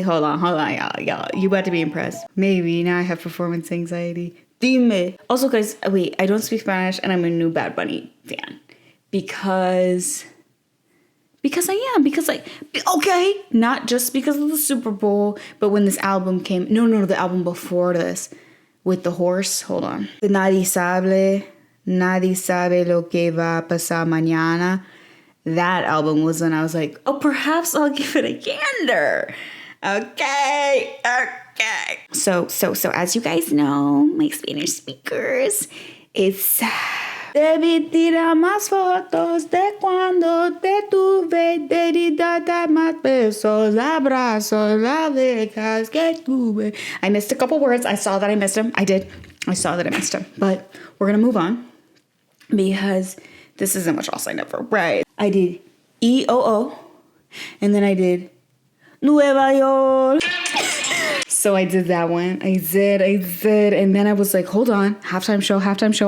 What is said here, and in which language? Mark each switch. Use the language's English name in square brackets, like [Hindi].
[English] Hold on, y'all. You about to be impressed. Maybe. Now I have performance anxiety. [Spanish] Dime. [English] Also, guys, wait, I don't speak Spanish and I'm a new Bad Bunny fan. Because I am. Okay, not just because of the Super Bowl, but when this album came... No, the album before this. With the horse. Hold on. [Spanish] Nadie sabe lo que va a pasar mañana. [English] That album was when I was like, oh, perhaps I'll give it a gander. Okay. Okay. So as you guys know, my Spanish speakers, it's [Spanish] debí tirar más fotos de cuando te tuve, debí dar más besos, abrazos, las veces que tuve. [English] I missed a couple words. I saw that I missed them. I did. I saw that I missed them. But we're going to move on because this isn't what y'all signed up for. Right. I did EOO and then I did Nueva York. So I did that one. I did. And then I was like, hold on. Halftime show.